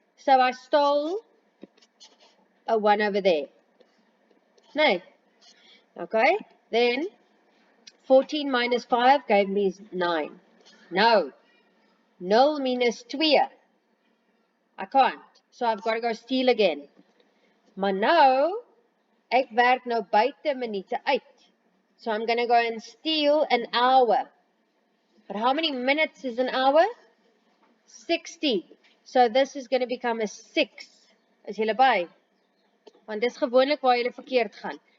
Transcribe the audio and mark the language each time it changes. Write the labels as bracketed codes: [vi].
[en] So I stole a 1 over there. No. Okay, then 14 minus 5 gave me 9. No. 0 minus 2. I can't. So I've got to go steal again. [af] Maar nou, ek werk nou buite minute uit. [en] So I'm going to go and steal an hour. But how many minutes is an hour? 60. So this is going to become a 6. [af] Is julle by? Want dis gewoonlik waar julle verkeerd gaan.